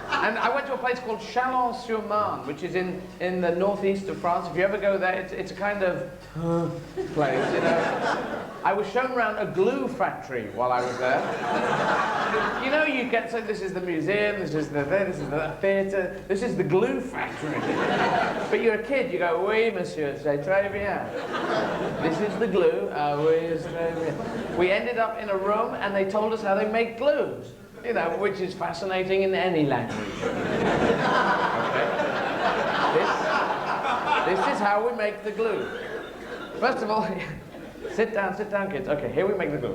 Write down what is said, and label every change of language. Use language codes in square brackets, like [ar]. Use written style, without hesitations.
[en] And I went to a place called Chalon-sur-Marne, which is in the northeast of France. If you ever go there, it's a kind of place, you know. I was shown around a glue factory while I was there. You know, you get, so this is the museum, this is the theatre, this is the glue factory. But you're a kid, you go, [fr] oui, monsieur, c'est très bien. [en] This is the glue, [fr] oui, c'est très bien. [en] We ended up in a room, and they told us how they make glue. You know, which is fascinating in any language. Okay. This is how we make the glue. First of all, sit down, kids. Okay, here we make the glue.